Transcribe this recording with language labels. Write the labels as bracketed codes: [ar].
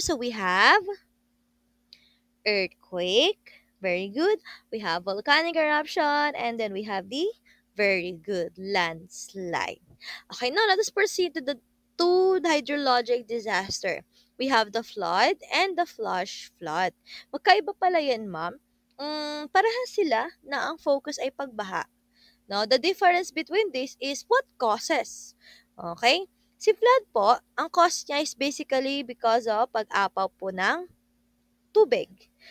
[en] So we have earthquake, very good. We have volcanic eruption, and then we have the very good landslide. Okay, now let us proceed to the hydrologic disaster. We have the flood and the flash flood. [tl] Magkaiba pala yan, ma'am. Parehas sila na ang focus ay pagbaha. [en] Now, the difference between this is what causes. Okay? [tl] Si flood po, ang cause niya is basically because of pag-apaw po ng tubig.